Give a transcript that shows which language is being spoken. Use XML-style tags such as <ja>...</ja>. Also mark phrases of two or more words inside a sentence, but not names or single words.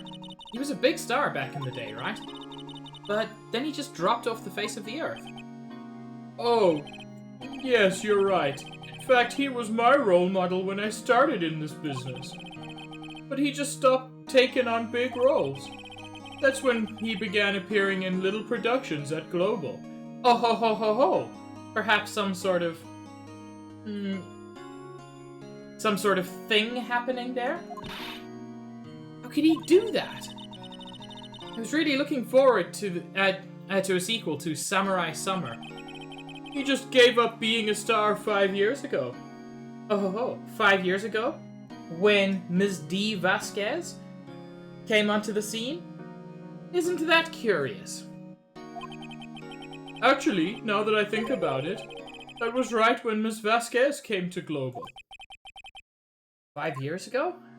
<en>He was a big star back in the day, right? But then he just dropped off the face of the earth. Oh, yes, you're right. In fact, he was my role model when I started in this business. But he just stopped taking on big roles. That's when he began appearing in little productions at Global. Oh ho ho ho ho! Perhaps some sort of... some sort of thing happening there? How could he do that? I was really looking forward to a sequel to Samurai Summer. He just gave up being a star 5 years ago. Oh ho ho, 5 years ago? When Ms. D. Vasquez came onto the scene? Isn't that curious? Actually, now that I think about it, that was right when Ms. Vasquez came to Global. 5 years ago?</en>